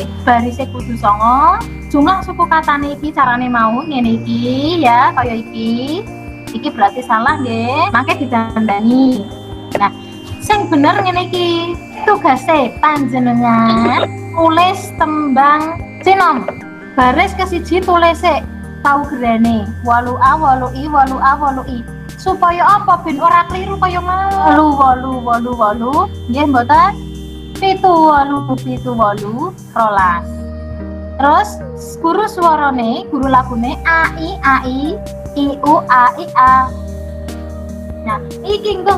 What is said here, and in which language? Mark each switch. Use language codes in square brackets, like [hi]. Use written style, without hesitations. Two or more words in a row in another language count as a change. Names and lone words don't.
[jv] Barise kudu 9, jumlah suku katane iki carane mau ngene iki ya, kaya iki. Iki berarti salah nggih. Mangke ditandani. Nah, sing bener ngene iki. Tugase panjenengan tulis tembang sinom. Baris kesiji tulis tau gerane 8A 8I 8A 8I supaya apa ben ora kliru kaya mau 8 nggih mboten 7 8 12 terus guru suarane guru lagune AI IU AIA nah iki engko